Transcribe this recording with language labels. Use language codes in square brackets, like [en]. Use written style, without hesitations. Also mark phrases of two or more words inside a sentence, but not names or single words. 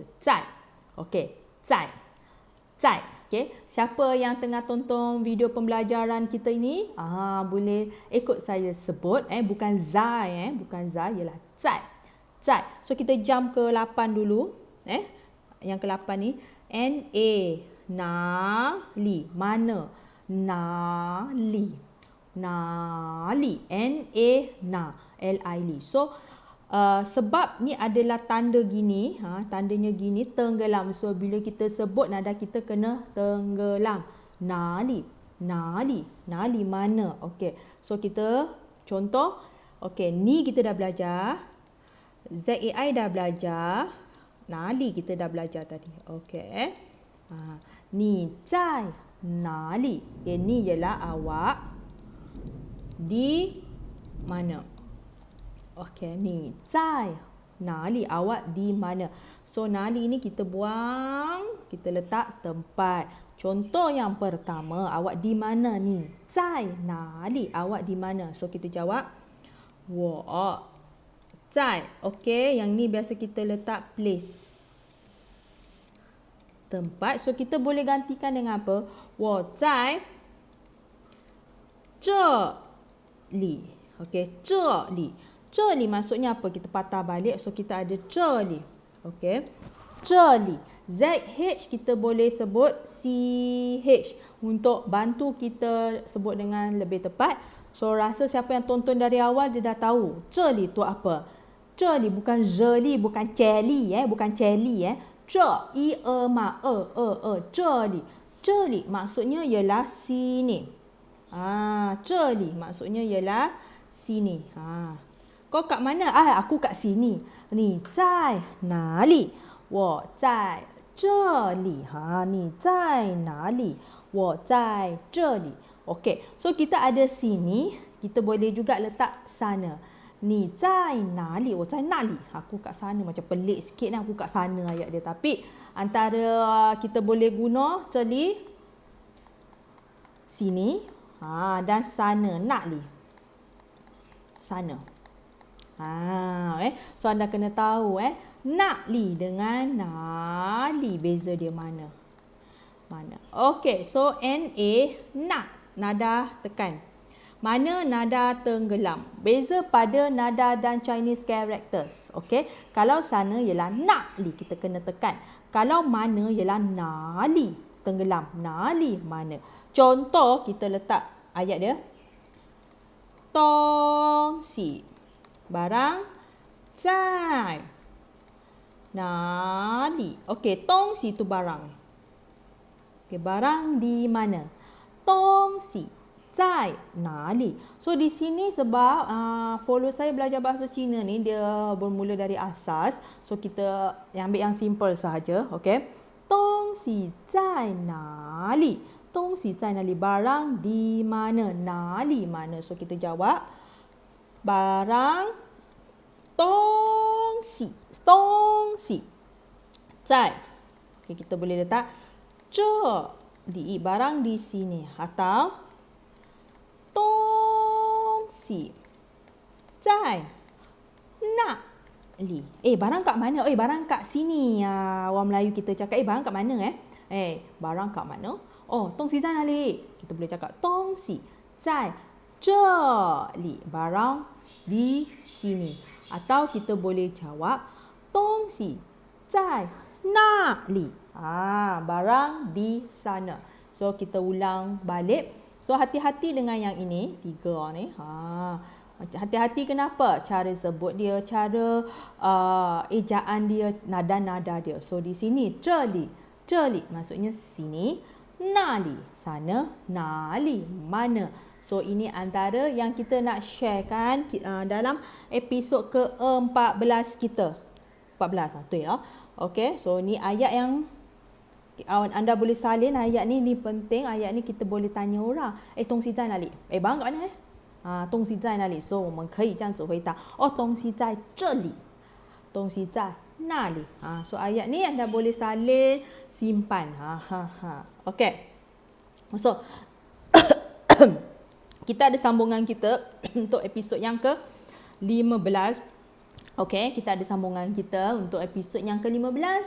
[ms] Zai. Okey, zai. Okey, siapa yang tengah tonton video pembelajaran kita ini, boleh ikut saya sebut. Bukan zai, bukan zai, ialah zai. So kita jump ke 8 dulu. Yang ke-8 ni. N-A. Na-li. Mana? Na-li. N-A. Na. L-I-Li. So, sebab ni adalah tanda gini. Tandanya gini. Tenggelam. So, bila kita sebut nada kita kena tenggelam. Na-li. Na-li mana? Okey. So, kita contoh. Okey. Ni kita dah belajar. Z-A-I dah belajar. Na-li kita dah belajar tadi. Okey. Ni [zh] 在哪里 [ms] ini ialah awak di mana. Okey, ni [zh] 在哪里 [ms] awak di mana. So 哪里 ni kita buang, kita letak tempat. Contoh yang pertama, awak di mana ni? [zh] 在哪里 [ms] awak di mana. So kita jawab [zh] 我在. [ms] Okey, yang ni biasa kita letak place, tempat. So kita boleh gantikan dengan apa? [zh] 我在这里. [ms] Okey, 这里. 这里 maksudnya apa? Kita patah balik. So kita ada 这里. Okey. 这里. ZH kita boleh sebut CH untuk bantu kita sebut dengan lebih tepat. So rasa siapa yang tonton dari awal dia dah tahu 这里 tu apa. [zh] 这里 bukan 这里, bukan 这里bukan 这里这一嘛这里. [ms] 这里 maksudnya ialah sini. 这里 maksudnya ialah sini. Kau kat mana? Aku kat sini. [zh] 你在哪里？我在这里。你在哪里？我在这里。 [ms] Okey, so kita ada sini, kita boleh juga letak sana. [zh] 你在哪里？我在那里。 [ms] Aku kat sana, macam pelik sikit aku kat sana ayat dia. Tapi antara kita boleh guna 这里, sini, dan sana, 那里. Sana. So anda kena tahu 那里 dengan 哪里 beza dia mana. Okey, so NA, nak, nada tekan. Mana nada tenggelam? Beza pada nada dan [en] Chinese characters. [ms] Okey, kalau sana ialah 那里 kita kena tekan. Kalau mana ialah 哪里 tenggelam. 哪里 mana. Contoh kita letak ayat dia. [zh] 东西 barang 在哪里. [ms] Okey, 东西 tu barang. Okey, barang di mana. [zh] 东西 在哪里. [ms] So di sini sebab follow saya belajar bahasa Cina ni dia bermula dari asas. So kita ambil yang simple sahaja. Okey. [zh] 东西在哪里. 东西在哪里. [ms] Barang di mana. 哪里 mana. So kita jawab barang [zh] 东西在. [ms] Okay, kita boleh letak 这里 barang di sini atau [zh] 东西在那里. [ms] Barang kat mana? Barang kat sini. Orang Melayu kita cakap barang kat mana barang kat mana? [zh] 东西在哪里? [ms] Kita boleh cakap [zh] 东西在这里. [ms] Barang di sini. Atau kita boleh jawab [zh] 东西在那里. [ms] Barang di sana. So kita ulang balik. So hati-hati dengan yang ini, 3 ni. Hati-hati kenapa? Cara sebut dia, cara ejaan dia, nada-nada dia. So di sini 这里 maksudnya sini, 那里 sana, 哪里 mana. So ini antara yang kita nak sharekan dalam episod ke-14 kita. 14 tu ya. Okey, so ni ayat yang anda boleh salin ayat ni penting. Ayat ni kita boleh tanya orang, [zh] 东西在哪里? [ms] Barang kat mana [zh] 东西在哪里? So 我们可以这样子回答，东西在这里，东西在那里。 [ms] So ayat ni anda boleh salin, simpan. Okey. So kita ada sambungan kita untuk episod yang ke-15. Okey, kita ada sambungan kita untuk episod yang ke-15.